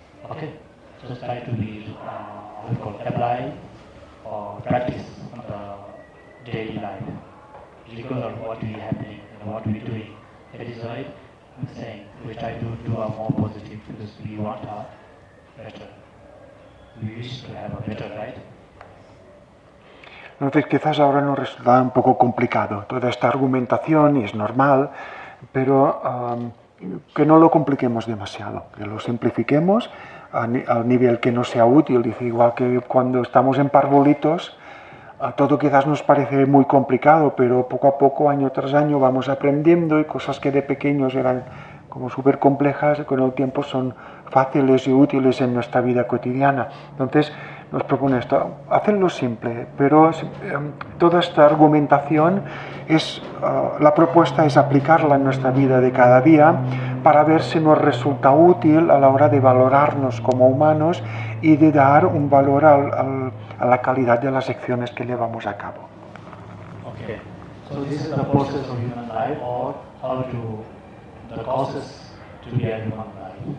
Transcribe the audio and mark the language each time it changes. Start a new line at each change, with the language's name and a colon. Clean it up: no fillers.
English: Okay, just try to be apply or practice on the daily life, regardless of what we happening and what we doing. That is why I'm saying we try to do a more positive because we want a better. We wish to have a better, right?
Spanish: Entonces quizás ahora nos resulta un poco complicado toda esta argumentación y es normal, pero que no lo compliquemos demasiado, que lo simplifiquemos al nivel que nos sea útil. Dice, igual que cuando estamos en parvulitos, todo quizás nos parece muy complicado, pero poco a poco, año tras año, vamos aprendiendo y cosas que de pequeños eran como súper complejas, con el tiempo son fáciles y útiles en nuestra vida cotidiana. Entonces nos propone esto, hacerlo simple, pero toda esta argumentación la propuesta es aplicarla en nuestra vida de cada día para ver si nos resulta útil a la hora de valorarnos como humanos y de dar un valor a la calidad de las acciones que llevamos a cabo.
English: Okay, so this is the process of human life, or how to the causes to be a human life.